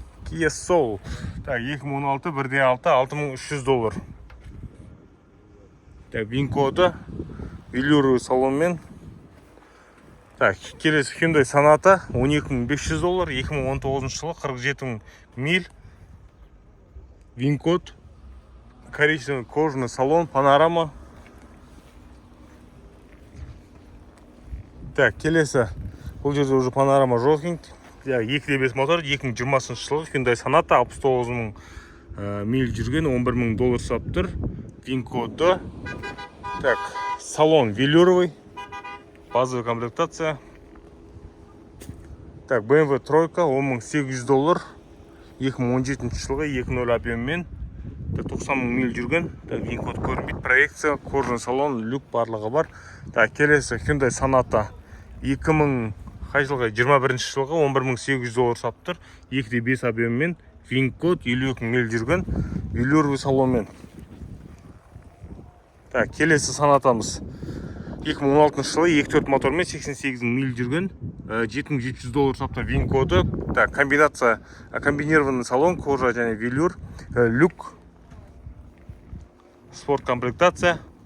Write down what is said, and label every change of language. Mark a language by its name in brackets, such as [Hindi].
[Russian] Kia Soul. Так, 2016 1.6 6300 доллар. [Kazakh] Так, вин-коды. Велюрлі салонмен. Так, келесі Hyundai Sonata 12500 доллар 2019 жылы 47 миль. [Russian] Вин-код. Коричневый кожаный салон, панорама. [Kazakh] Так, келесі бұл жерде уже панорама жоқ екен. 2.5 мотор 2020 жылы Hyundai Sonata 69.000 миль жүрген 11.000 доллар сап тұр. Вин-коды. [Russian] Так, салон велюровый. Базовая комплектация. [Kazakh] Так, BMW тройка 10.800 доллар 2017 жылғы 2.0 объеммен 90.000 миль жүрген. Так, вин-код көрінбейді. [Russian] Проекция, кожаный салон, люк [Kazakh] барлығы бар. Так, келесі Hyundai Sonata 2021 жылғы 11.800 доллар сап тұр. 2.5 объеммен, вин-код 52 миль жүрген. Велюровый салонмен. Так, келесі Sonata'мыз 2016 жылы 2.4 мотормен 88 миль жүрген. 7700 доллар сапта. Вин-коды. Так, [Russian] комбинация, комбинированный салон, [Kazakh] кожа және велюр, люк, спорт комплектация.